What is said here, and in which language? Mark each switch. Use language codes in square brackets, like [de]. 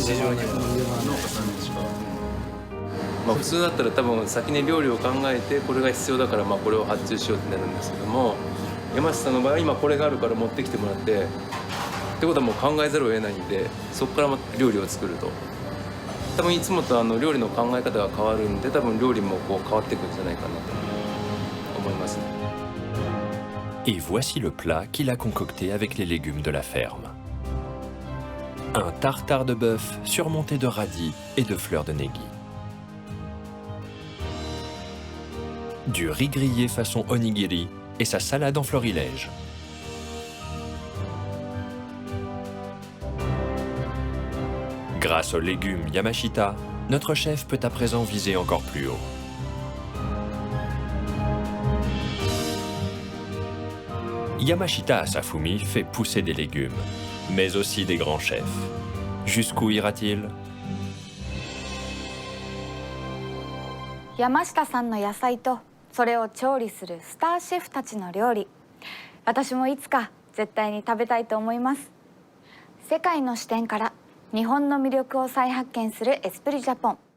[ja] 市場には農家さんにしか。普通だったら多分先に料理を考えてこれが必要だからこれを発注しようってなるんですけども、山下さんの場合は今これがあるから持ってきてもらってってことはもう考えざるを得ないんで、そこから料理を作ると。多分いつもと料理の考え方が変わるんで、多分料理も変わっていくんじゃないかなと思いますね。 [fr] Et voici le plat qu'il a concocté avec les légumes de la ferme. Un tartare de bœuf surmonté de radis et de fleurs de négui. du riz grillé façon onigiri et sa salade en florilège. Grâce aux légumes Yamashita, notre chef peut à présent viser encore plus haut. Yamashita Asafumi fait pousser des légumes, mais aussi des grands chefs. Jusqu'où ira-t-il? [ja] 山下さんの野菜とそれを調理するスターシェフたちの料理、私もいつか絶対に食べたいと思います。世界の視点から日本の魅力を再発見するエスプリジャポン。